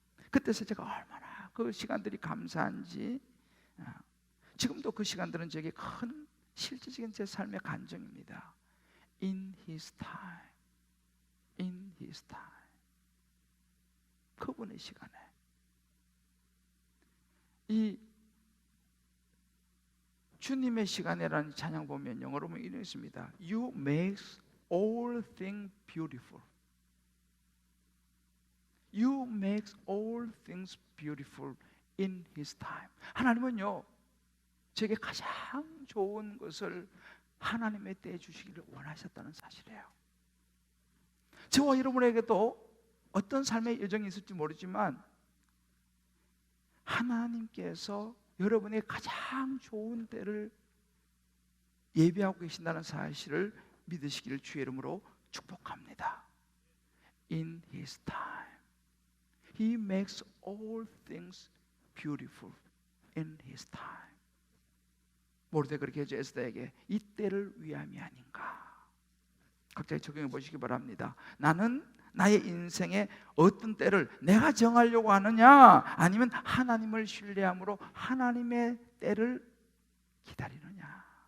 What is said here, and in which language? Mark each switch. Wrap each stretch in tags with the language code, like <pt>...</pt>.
<ko>그때서 제가 얼마나 그 시간들이 감사한지, 지금도 그 시간들은 제게 큰 실질적인 제 삶의 간증입니다.</ko> <en>In His time, in His time.</en> <ko>그분의 시간에. 이 주님의 시간에라는 찬양 보면 영어로 보면 이런 있습니다.</ko> <en>You make all things beautiful. You make all things beautiful in His time.</en> <ko>하나님은요, 제게 가장 좋은 것을 하나님의 때에 주시기를 원하셨다는 사실이에요. 저와 여러분에게도 어떤 삶의 여정이 있을지 모르지만 하나님께서 여러분의 가장 좋은 때를 예비하고 계신다는 사실을 믿으시기를 주의 이름으로 축복합니다.</ko> <en>In His time, He makes all things beautiful in His time.</en> <ko>모르되 그렇게 해줘 에스더에게 이 때를 위함이 아닌가. 각자 적용해 보시기 바랍니다. 나는 나의 인생에 어떤 때를 내가 정하려고 하느냐, 아니면 하나님을 신뢰함으로 하나님의 때를 기다리느냐.</ko>